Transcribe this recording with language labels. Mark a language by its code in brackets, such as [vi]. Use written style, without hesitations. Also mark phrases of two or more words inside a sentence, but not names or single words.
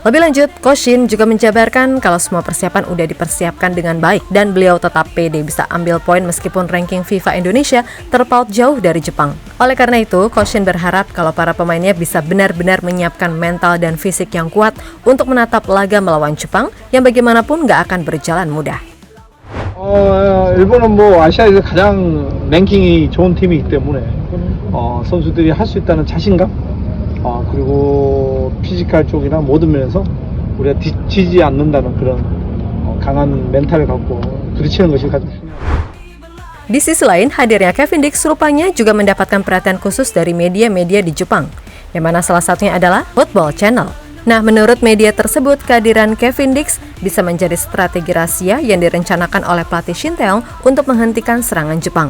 [id] Lebih lanjut, Coach Shin juga menjabarkan kalau semua persiapan udah dipersiapkan dengan baik dan beliau tetap pede bisa ambil poin meskipun ranking FIFA Indonesia terpaut jauh dari Jepang. Oleh karena itu, Coach Shin berharap kalau para pemainnya bisa benar-benar menyiapkan mental dan fisik yang kuat untuk menatap laga melawan Jepang yang bagaimanapun nggak akan berjalan mudah. [ko] 일본은 뭐 아시아에서 가장 랭킹이 좋은 팀이기 때문에 선수들이 할 수 있다는 자신감 그리고 피지컬 쪽이나 모든 면에서 우리가 지지 않는다는 그런 강한 멘탈을 갖고 부딪히는 것이 가장 중요합니다. [id] Di sisi lain, hadirnya Kevin Dix rupanya juga mendapatkan perhatian khusus dari media-media di Jepang, yang mana salah satunya adalah Football Channel. Nah, menurut media tersebut, kehadiran Kevin Dix bisa menjadi strategi rahasia yang direncanakan oleh pelatih Shin Tae-yong untuk menghentikan serangan Jepang.